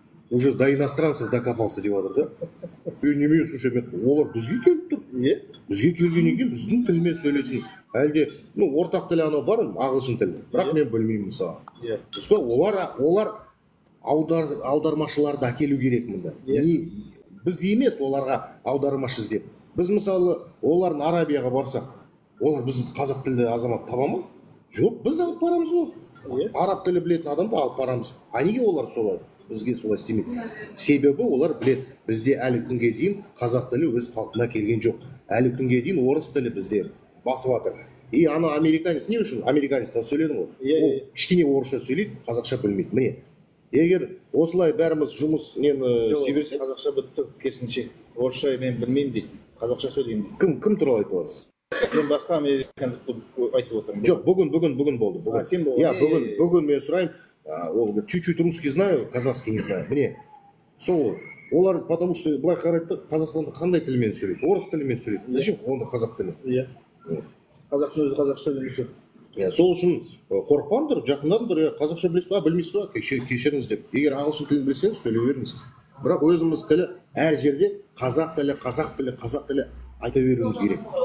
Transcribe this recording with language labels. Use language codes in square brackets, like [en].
[ru] Уже до иностранцев докопался [kk] деп жатыр да. Немен слушай, олар бізге келіп тұр. Бізге келгеннен кейін біздің тілмен сөйлесін. Әлде, ну, ортақ тілі анау бар, ағылшын тілі. Бірақ мен білмеймін мысалы. Олар аудармашыларды әкелу керек мұнда. Біз емес оларға аудармашы іздеп. Біз мысалы олардың Арабияға барсақ, олар біздің қазақ тілді азамат таба ма? Жоқ, біз алып барамыз ғой. Араб тілі білетін адамды алып барамыз. А неге олар солай? Бізге солай істемейді. Себебі олар білет, бізде әлі күнге дейін қазақ тілі өз қалпына келген жоқ. Әлі күнге дейін орыс тілі бізде басып жатыр. И ана американец не үшін? Американецтен сөйледім ғой. Ол кішкене орысша сөйлейді, қазақша білмейді. Міне. Егер осылай бәріміз жұмыс нені істей берсек, қазақша бітіп тұр, керісінше. Орысша мен білмеймін дейді. Қазақша сөйлеймін дейді. Кім туралы айтып отырсыз? Мен басқа американдықты айтып отырмын. Жоқ, бүгін болды. Сен болды. Бүгін мен сұрайын. [ru] Чуть-чуть русский знаю, казахский не знаю. Мне [kk] сол олар, [ru] потому что [kk] былай қарайды, Қазақстанда қандай тілмен сөйлейді? Орыс тілімен сөйлейді. [ru] Зачем [kk] онда қазақ тілі? Қазақтың өзі қазақша сөйлемесе. Сол үшін қорықпаңдар, жақындарыңдар, қазақша білесіз ба, білмейсіз ба, кешіріңіз деп. Егер ағылшын тілін білсеңіз, сөйлей беріңіз. Бірақ өзіміз тілі әр жерде қазақ тілі айта беруіміз керек.